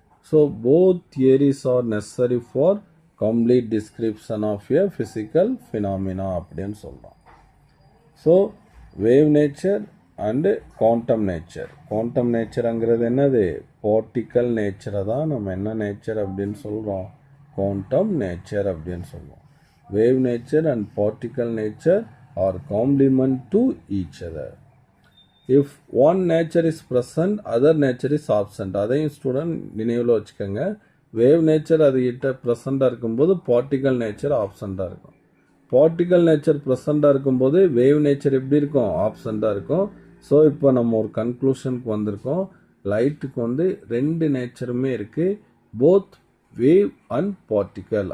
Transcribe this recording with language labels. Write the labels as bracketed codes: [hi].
[en] so both theories are necessary for complete description of a physical phenomena [ta] அப்படின்னு சொல்கிறோம். [en] So wave nature and quantum nature. [ta] Quantum நேச்சருங்கிறது என்னது? Particle நேச்சரை தான் நம்ம என்ன நேச்சர் அப்படின்னு சொல்கிறோம்? குவாண்டம் நேச்சர் அப்படின்னு சொல்லுவோம். [en] Wave nature and particle nature are complement to each other. If one nature is present, other nature is absent. [ta] அதையும் ஸ்டூடெண்ட் நினைவில் வச்சுக்கோங்க. வேவ் நேச்சர் அதுகிட்ட ப்ரெசண்டாக இருக்கும்போது பார்ட்டிக்கல் நேச்சர் ஆப்சண்ட்டாக இருக்கும். பார்ட்டிக்கல் நேச்சர் ப்ரெசண்டாக இருக்கும்போது வேவ் நேச்சர் எப்படி இருக்கும்? ஆப்சண்ட்டாக இருக்கும். ஸோ இப்போ நம்ம ஒரு கன்க்ளூஷனுக்கு வந்திருக்கோம். லைட்டுக்கு ரெண்டு நேச்சருமே இருக்குது, [en] Both wave and particle.